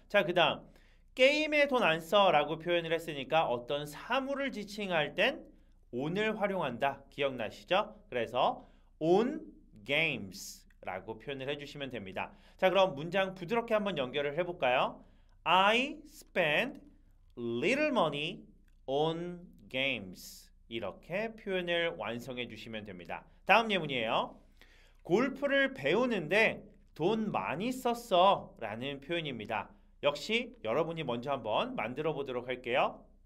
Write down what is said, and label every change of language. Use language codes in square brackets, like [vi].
[ko] 자, 그 다음 게임에 돈 안 써 라고 표현을 했으니까 어떤 사물을 지칭할 땐 on을 활용한다. 기억나시죠? 그래서 [en] on games [ko] 라고 표현을 해주시면 됩니다. 자, 그럼 문장 부드럽게 한번 연결을 해볼까요? [en] I spend little money on games [ko] 이렇게 표현을 완성해 주시면 됩니다. 다음 예문이에요. 골프를 배우는데 돈 많이 썼어 라는 표현입니다. 역시 여러분이 먼저 한번 만들어 보도록 할게요.